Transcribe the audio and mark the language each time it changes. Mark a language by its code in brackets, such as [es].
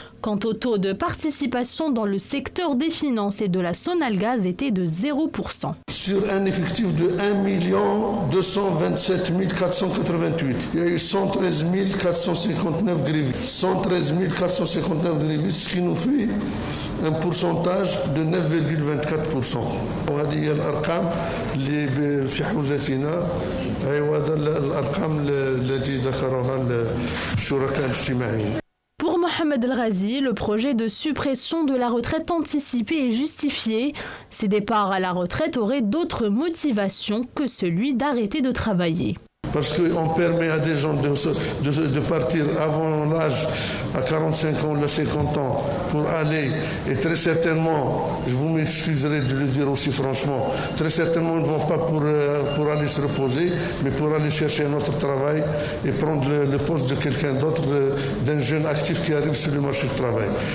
[fr] Quant au taux de participation dans le secteur des finances et de la Sonalgaz était de 0%. Sur un effectif de 1 227 488, il y a eu 113 459 grévistes. 113 459 grévistes, ce qui nous fait un pourcentage de 9,24%. [ar] وهذه الأرقام اللي في حوزتنا هذا الأرقام التي ذكرها الشركاء الاجتماعيين. [fr] Pour Mohamed El Ghazi, le projet de suppression de la retraite anticipée est justifié. Ces départs à la retraite auraient d'autres motivations que celui d'arrêter de travailler. Parce qu'on permet à des gens de partir avant l'âge, à 45 ans, à 50 ans, pour aller, et très certainement, je vous m'excuserai de le dire aussi franchement, très certainement ils ne vont pas pour aller se reposer, mais pour aller chercher un autre travail et prendre le poste de quelqu'un d'autre, d'un jeune actif qui arrive sur le marché du travail.